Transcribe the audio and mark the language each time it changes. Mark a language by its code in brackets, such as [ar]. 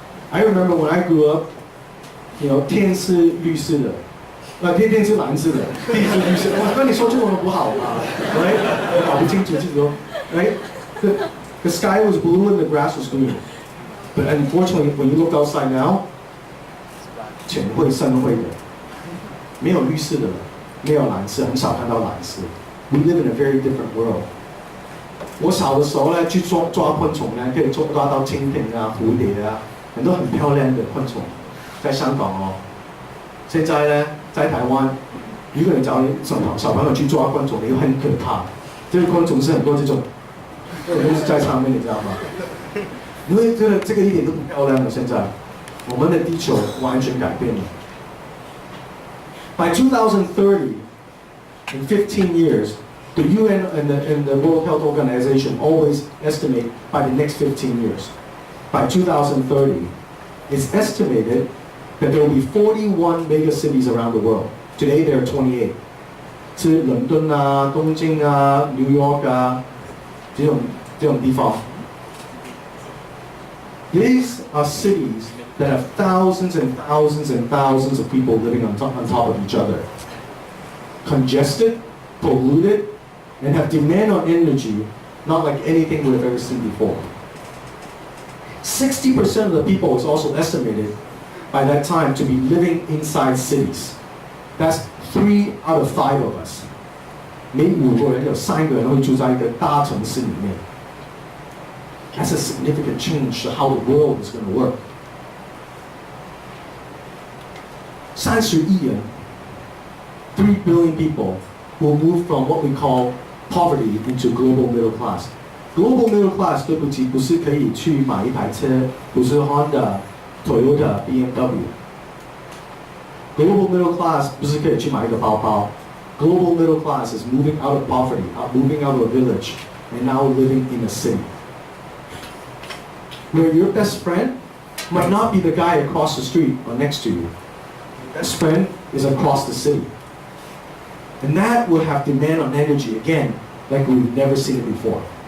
[en] I remember when I grew up, [zh] 天是绿色的，天是蓝色的，地是绿色的。我跟你说中文不好啊 ，right？ 我搞不清楚这种 ，right？ [en] The sky was blue and the grass was green. But unfortunately, when you look outside now, [zh] 浅灰、深灰的，没有绿色的，没有蓝色，很少看到蓝色。 [en] We live in a very different world. [zh] 我小的时候呢，去抓昆虫呢，可以抓到蜻蜓啊、蝴蝶啊，很多很漂亮的昆虫。在香港哦，现在呢，在台湾，如果你找小朋友去抓昆虫，你会很可怕。这个昆虫是很多这种东西在上面，你知道吗？因为这个一点都不漂亮了。现在，我们的地球完全改变了。 [en] By 2030, in 15 years, the UN and the World Health Organization always estimate by the next 15 years, by 2030, it's estimated that there will be 41 mega cities around the world. Today there are 28. [zh] 是伦敦啊、东京啊、New York 啊这种地方。 [en] These are cities that have thousands and thousands and thousands of people living on top of each other. Congested, polluted, and have demand on energy not like anything we've ever seen before. 60% of the people is also estimated by that time to be living inside cities. That's 3 out of 5 of us. [zh] 每5个人有3个人会住在一个大城市里面。 [en] That's a significant change to how the world is going to work. [zh] 30亿人 [en] 3 billion people will move from what we call poverty into global middle class. [zh] Global middle class 对不起，不是可以去买一台车，不是 Honda、Toyota、BMW。 Global middle class 不是可以去买一个包包。 [en] Global middle class is moving out of poverty, moving out of a village, and now living in a city. Where your best friend might not be the guy across the street or next to you. Your best friend is across the city. And that will have demand on energy again, like we've never seen it before.